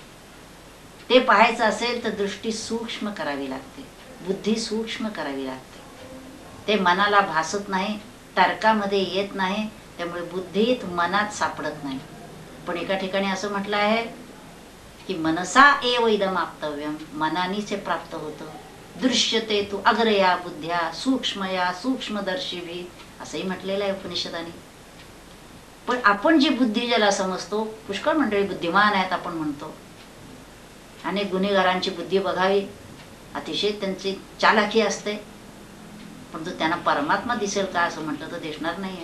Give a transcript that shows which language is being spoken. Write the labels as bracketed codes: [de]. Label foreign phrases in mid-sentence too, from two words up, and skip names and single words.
[mr] ते पाहायचं असेल तर दृष्टी सूक्ष्म करावी लागते, बुद्धी सूक्ष्म करावी लागते. ते मनाला भासत नाही, तर्कामध्ये येत नाही, त्यामुळे बुद्धीत मनात सापडत नाही. पण एका ठिकाणी असं म्हटलं आहे की [sa] मनसा एव इदम आप्तव्यम, [mr] मनानीच हे प्राप्त होतं. [sa] दृश्यते तू अग्रया बुद्ध्या सूक्ष्मया सूक्ष्मदर्शिभी, [mr] असंही म्हटलेलं आहे उपनिषदाने. पण आपण जी बुद्धी ज्याला समजतो, पुष्कळ मंडळी बुद्धिमान आहेत आपण म्हणतो. अनेक गुन्हेगारांची बुद्धी बघावी, अतिशय त्यांची चालाकी असते, परंतु त्यांना परमात्मा दिसेल का असं म्हटलं तर दिसणार नाही.